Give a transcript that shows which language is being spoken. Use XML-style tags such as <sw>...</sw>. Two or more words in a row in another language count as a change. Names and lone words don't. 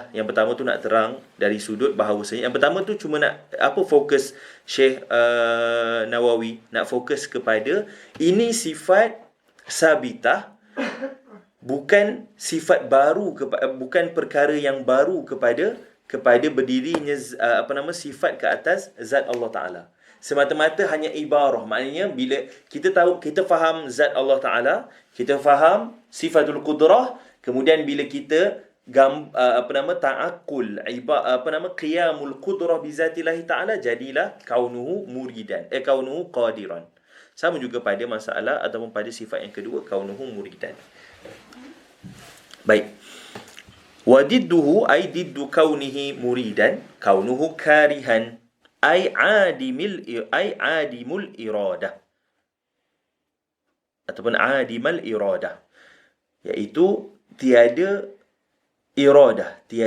<ms>Yang pertama tu nak terang dari sudut bahawasanya, yang pertama tu cuma nak fokus Syekh Nawawi nak fokus kepada ini sifat sabitah, bukan sifat baru, bukan perkara yang baru kepada berdirinya sifat ke atas zat Allah Ta'ala. Semata-mata hanya ibarah. Maknanya bila kita tahu, kita faham zat Allah Ta'ala, kita faham</ms> <ar>صفة القدرة,</ar> <ms>kemudian bila kita ta'akul</ms> <ar>قيام القدرة بذات الله تعالى,</ar> <ms>jadilah</ms> <ar>كونه مريدا كونه قادرا.</ar> <ms>Sama juga pada masalah ataupun pada sifat yang kedua,</ms> <ar>كونه مريدا.</ar> <ms>Baik.</ms> <ar>وضده أي ضد كونه مريدا كونه كارها أي عديم الإرادة ataupun عديم الإرادة,</ar> <ms>iaitu tiada iradah.</ms>